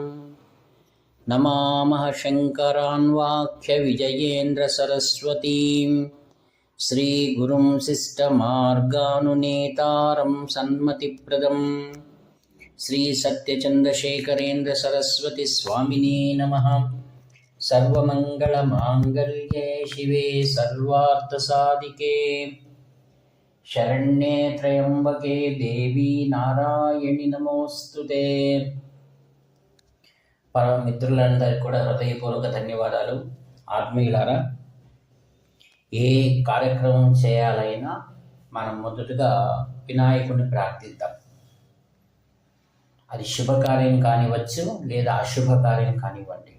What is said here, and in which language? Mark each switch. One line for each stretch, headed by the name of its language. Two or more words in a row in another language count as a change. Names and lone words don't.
Sanskrit: नमामः शङ्करान्वाख्यविजयेन्द्रसरस्वतीं श्रीगुरुं शिष्टमार्गानुनेतारं सन्मतिप्रदं श्रीसत्यचन्द्रशेखरेन्द्रसरस्वतीस्वामिने नमः। सर्वमङ्गलमाङ्गल्ये शिवे सर्वार्थसाधिके शरण्ये त्र्यम्बके देवी नारायणि नमोस्तुते।
Telugu: పరమ మిత్రులందరికీ కూడా హృదయపూర్వక ధన్యవాదాలు. ఆత్మీయులారా, ఏ కార్యక్రమం చేయాలైనా మనం మొదటగా వినాయకుడిని ప్రార్థిద్దాం. అది శుభకార్యం కానివచ్చు లేదా అశుభకార్యం కానివ్వండి.